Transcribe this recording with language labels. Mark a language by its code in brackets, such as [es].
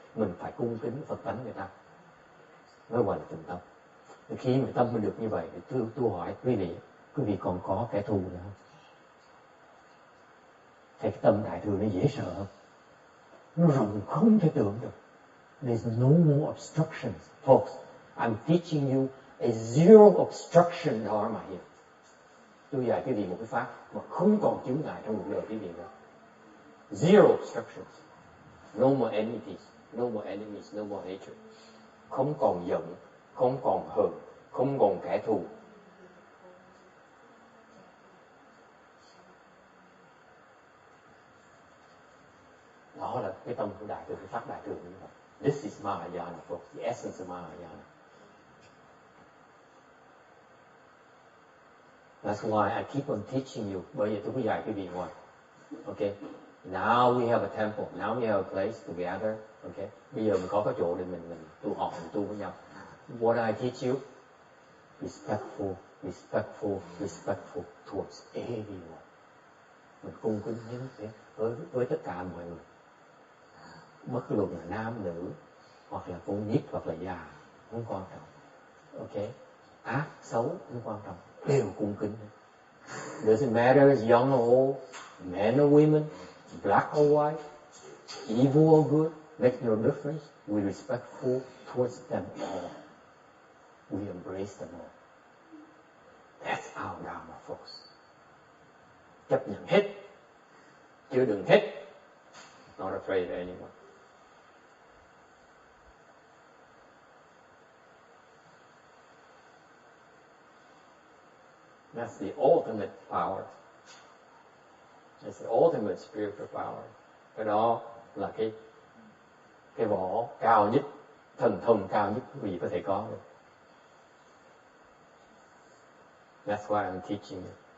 [vi] Mình phải cung kính Phật tánh người ta mới gọi là tình tâm. Khi mà tâm mình được như vậy, thì tôi hỏi quý vị còn có kẻ thù nữa không? Thấy cái tâm đại thừa nó dễ sợ không? Nó rộng không thể tưởng được. [en] There's no more obstructions. Folks, I'm teaching you a zero obstruction dharma here. [vi] Tôi dạy quý vị một cái pháp mà không còn chướng ngại trong cuộc đời quý vị nữa. [en] Zero obstructions. No more enmities, no more enemies, no more hatred. [vi] Không còn giận, không còn hờn, không còn kẻ thù. Đó là cái tâm của đại thừa, cái pháp đại thừa như vậy. [en] This is Mahayana, folks, the essence of Mahayana. That's why I keep on teaching you. [vi] Bởi vì tôi có dạy quý vị ngoài. [en] Okay. Now we have a temple. Now we have a place to gather. Okay. [vi] Bây giờ mình có cái chỗ để mình tu học, mình tu với nhau. [en] What I teach you, respectful, respectful, respectful towards everyone. [vi] Mình cung kính với tất cả mọi người. Bất luận là nam nữ, hoặc là con nít, hoặc là già, không quan trọng. Ok, ác xấu không quan trọng, đều cung kính. [en] Doesn't matter is young or old, men or women, black or white, evil or good, makes no difference. We respectful towards them all. We embrace them all. That's our Dharma, folks. [vi] Chấp nhận hết, chứ đừng hết. [en] Not afraid of anyone. That's the ultimate power. It's the ultimate spiritual power. [vi] Cái đó là cái võ cao nhất, thần thông cao nhất quý vị có thể có được. [en] That's why I'm teaching you.